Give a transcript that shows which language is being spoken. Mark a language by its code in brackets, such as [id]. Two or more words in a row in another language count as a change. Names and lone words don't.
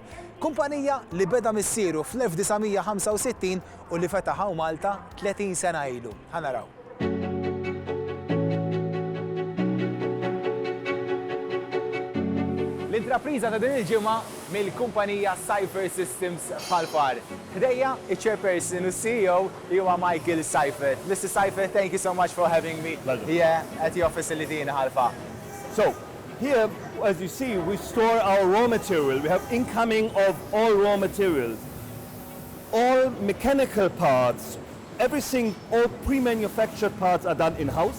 [mt] Kumpanija li beda missieru fl-1965 u li fetaħaw Malta 30 sena ilu. Ħanaraw. L-intrapriża ta' din il-ġimgħa mill-kumpanija Cypher Systems f'Ħalfar. Today, iċ-chairperson u CEO huwa Michael Cypher. [en] Mr. Cypher, thank you so much for having me here at your facility in Ħalfar. So, here, as you see, we store our raw material. We have incoming of all raw materials. All mechanical parts, everything, all pre-manufactured parts are done in-house.